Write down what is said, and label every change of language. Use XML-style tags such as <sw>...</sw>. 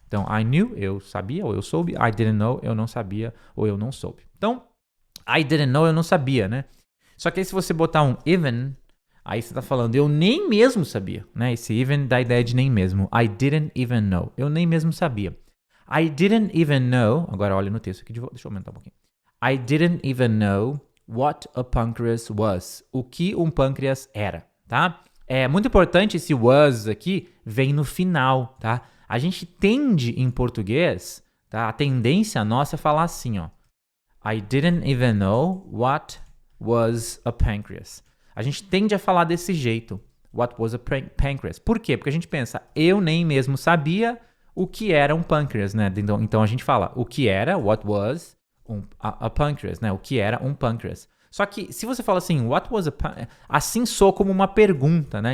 <pt>Então,</pt> <en>I knew,</en> <pt>eu sabia, ou eu soube,</pt> <en>I didn't know,</en> <pt>eu não sabia, ou eu não soube. Então,</pt> <en>I didn't know,</en> <pt>eu não sabia, né? Só que aí se você botar um even, aí você tá falando, eu nem mesmo sabia, né? Esse even dá a ideia de nem mesmo.</pt> <en>I didn't even know.</en> <pt>Eu nem mesmo sabia.</pt> <en>I didn't even know,</en> <pt>agora olha no texto aqui, deixa eu aumentar um pouquinho.</pt> <en>I didn't even know what a pancreas was.</en> <pt>O que um pâncreas era, tá? É muito importante esse was aqui, vem no final, tá? A gente tende em português, tá? A tendência nossa é falar assim, ó.</pt> <en>I didn't even know what was a pancreas.</en> <pt>A gente tende a falar desse jeito.</pt> <en>What was a pancreas?</en> <pt>Por quê? Porque a gente pensa, eu nem mesmo sabia o que era um pâncreas, né? Então a gente fala o que era,</pt> <en>what was a pancreas,</en> <pt>né? O que era um pâncreas. Só que se você fala assim,</pt> <en>what was a pancreas?</en> <pt>Assim soa como uma pergunta, né?</pt>